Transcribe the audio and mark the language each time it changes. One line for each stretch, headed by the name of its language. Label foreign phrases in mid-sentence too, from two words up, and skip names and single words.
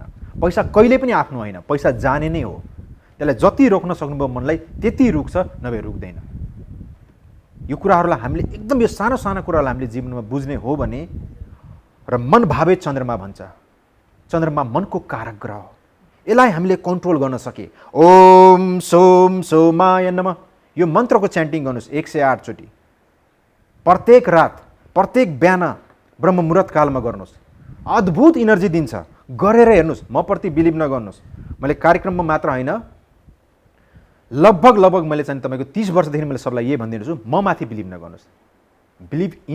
Nepali: पैसा कहिले पनि आफ्नो होइन, पैसा जाने नै हो। त्यसलाई जति रोक्न सक्नुभयो मनलाई त्यति रुक्छ, नभए रुक्दैन। यो कुराहरूलाई हामीले एकदम, यो सानो सानो कुराहरूलाई हामीले जीवनमा बुझ्ने हो भने, र मन भावे चन्द्रमा भन्छ, चन्द्रमा मनको कारक ग्रह हो, यसलाई हामीले कन्ट्रोल गर्न सके।
Sanskrit: ओम सोम सोमाय नमः,
Nepali: यो मन्त्रको च्यान्टिङ गर्नुहोस् 108 चोटि प्रत्येक रात, प्रत्येक बिहान ब्रह्म मुहुर्त कालमा गर्नुहोस्। अद्भुत इनर्जी दिन्छ, गरेर हेर्नुहोस्। म प्रति बिलिभ नगर्नुहोस्, मैले कार्यक्रममा मात्र होइन, लगभग मैले चाहिँ तपाईँको 30 वर्षदेखि मैले सबलाई यही भनिदिन्छु, म माथि बिलिभ नगर्नुहोस्,
English: believe in your self.